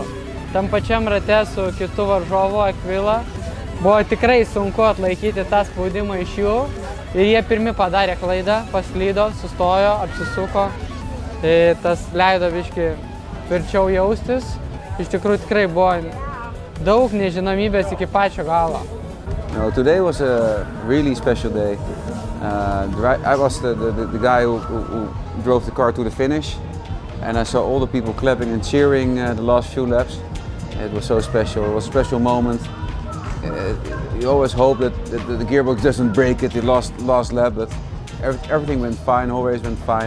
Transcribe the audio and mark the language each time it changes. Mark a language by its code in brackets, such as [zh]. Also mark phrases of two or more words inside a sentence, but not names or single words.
[lt] Tam pačiam rate su kitu varžovu Akvila buvo tikrai sunku atlaikyti tą spaudimą iš jų ir jie pirmi padarė klaidą, paslydo, sustojo, apsisuko. Tas leido biškį tvirčiau jaustis. Iš tikrųjų tikrai buvo daug nežinomybės iki pačio galo. [en] Today was a really special day. I was the guy who drove the car to the finish. And I saw all the people clapping and cheering the last few laps. It was so special. It was a special moment. You always hope that the gearbox doesn't break at the last lap, but everything went fine, always went fine.